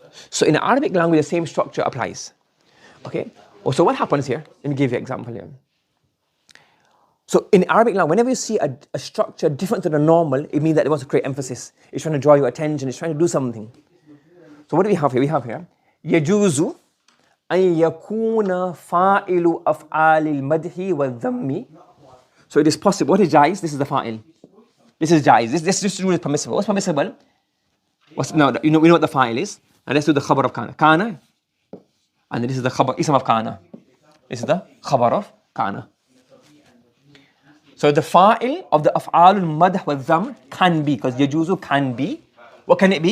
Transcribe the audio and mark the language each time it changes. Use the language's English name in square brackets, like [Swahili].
[English] So in the Arabic language, the same structure applies. Okay? So what happens here? Let me give you an example here. So in Arabic language, whenever you see a structure different to the normal, it means that it wants to create emphasis. It's trying to draw your attention. It's trying to do something. So what do we have here? [Arabic] We have here, يَجُوزُ أَن يَكُونَ فَاعِلُ أَفْعَالِ الْمَدْحِ وَالذَّمِّ. [English] So it is possible. What is jais? This is the fa'il. This is jais. This rule is permissible. What's permissible? We know what the fa'il is. And let's do the khabar of kana. Kana. And then this is the khabar, ism of kana. This is the khabar of kana. So the fa'il of the af'al al-madh wa dham can be, because yajuzu can be. What can it be?